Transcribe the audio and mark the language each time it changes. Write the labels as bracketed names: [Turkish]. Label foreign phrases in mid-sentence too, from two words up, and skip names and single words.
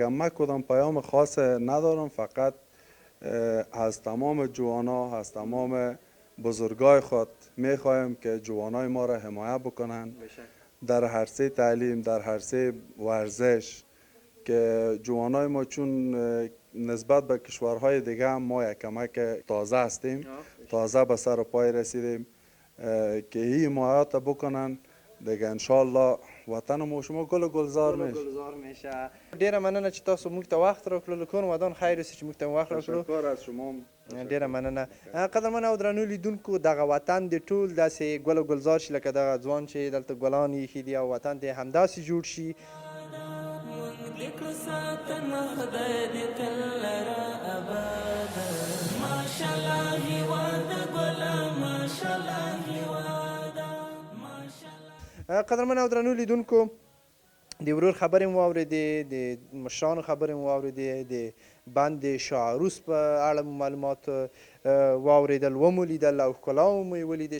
[Persian] من کدام پیام خاص ندارم، فقط از تمام جوانا، از تمام بزرگای خود میخوایم که جوانای ما را حمایت بکنن در عرصه تعلیم، در عرصه ورزش، که جوانای ما چون نسبت به کشورهای دیگه هم ما یک کمک تازه هستیم، تازه به سر و پای رسیدیم، که این حمایت بکنن دیگه انشالله وطن ما شما گل و گلزار میشه. [Pashto] ډیره مننه چې تاسو موږ ته وخت راکړو. کوم ودان خیر چې موږ ته وخت راکړو. [Persian] تشکر از شما. [Pashto] ډیره مننه. قدرمن او درنو لیدونکو، دغه وطن د ټول داسې ګل او گلزار شي لکه دغه ځوان چې دلته ګلان ایښي دي، او وطن دې همداسې جوړ شي. قدرمن او درنو لیدونکو، د ورور خبرې مو واورېدې، د مشرانو خبرې مو واورېدې، د بند شاعروس په اړه مو معلومات واورېدل، ومو لیدل او ښکلاوې مو یې ولیدې.